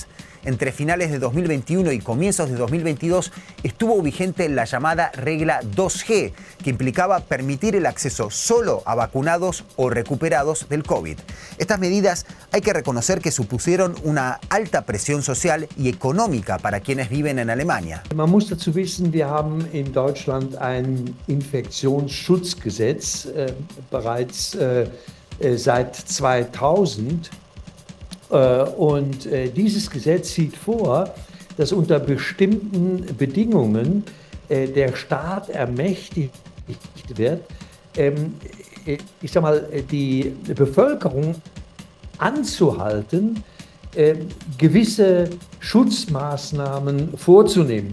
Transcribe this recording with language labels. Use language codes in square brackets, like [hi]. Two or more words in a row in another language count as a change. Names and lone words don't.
[es] Entre finales de 2021 y comienzos de 2022 estuvo vigente la llamada regla 2G, que implicaba permitir el acceso solo a vacunados o recuperados del COVID. Estas medidas hay que reconocer que supusieron una alta presión social y económica para quienes viven en Alemania. [de] Man muss dazu wissen, wir haben in Deutschland ein Infektionsschutzgesetz bereits seit 2000. Und dieses Gesetz sieht vor, dass unter bestimmten Bedingungen der Staat ermächtigt wird, ich sag mal, die Bevölkerung anzuhalten, gewisse Schutzmaßnahmen vorzunehmen.